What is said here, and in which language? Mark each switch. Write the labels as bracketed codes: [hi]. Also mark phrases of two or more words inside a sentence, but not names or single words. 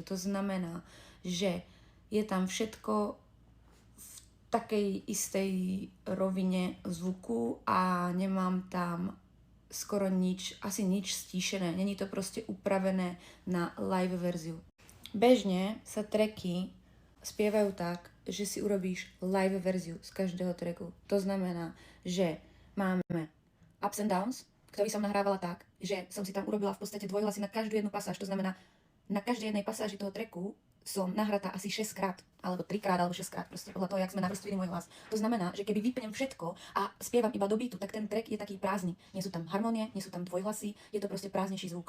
[sk] To znamená, že je tam všetko v takej istej rovine zvuku a nemám tam skoro nič, asi nič stíšené. Není to proste upravené na live verziu. Bežne sa tracky spievajú tak, že si urobíš live verziu z každého tracku. To znamená, že máme [en] ups and downs, [sk] ktorý som nahrávala tak, že som si tam urobila v podstate dvojhlasy na každú jednu pasáž. To znamená, na každej jednej pasáži toho tracku som nahratá asi 6 krát, alebo 3 krát, alebo 6 krát, proste podľa toho, jak sme navrstvili môj hlas. To znamená, že keby vypnem všetko a spievam iba do beatu, tak ten track je taký prázdny. Nie sú tam harmonie, nie sú tam dvojhlasy, je to proste prázdnejší zvuk.